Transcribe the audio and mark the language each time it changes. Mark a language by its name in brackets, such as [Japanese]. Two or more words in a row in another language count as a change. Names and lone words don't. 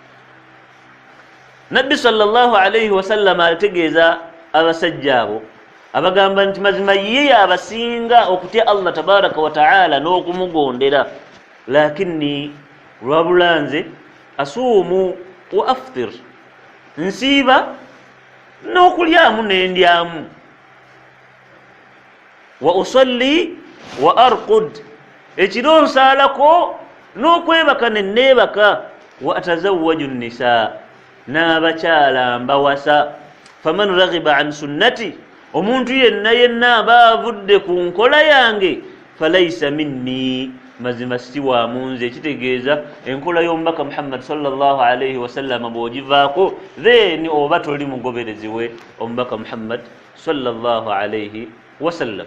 [Ganda] Nabbi [Arabic] صلى الله عليه وسلم [Ganda] ategeeza abasajja abo abagamba nti mazima ye abasinga okutya Allah [Arabic] تبارك وتعالى [Ganda] n'okumugondera, lakinni lwabula nze [Arabic] أصوم وأفطر, [Ganda] nsiiba n'okulyamu n'endyamu, [Arabic] وأصلي وأرقد, [Ganda] ekiro nsaalako n'okwebaka ne neebaka, [Arabic] وأتزوج النساء, [Ganda] n'abakyala mbawasa. [Arabic] فمن رغب عن سنتي, [Ganda] omuntu yenna aba avudde ku nkola yange, [Arabic] فليس مني, [Ganda] mazima si waamu nze. Kitegeeza enkola y'omubaka Muhammad [Arabic] صلى الله عليه وسلم [Ganda] bw'ogivaako, then oba toli mugoberezi we omubaka Muhammad [Arabic] صلى الله عليه وسلم.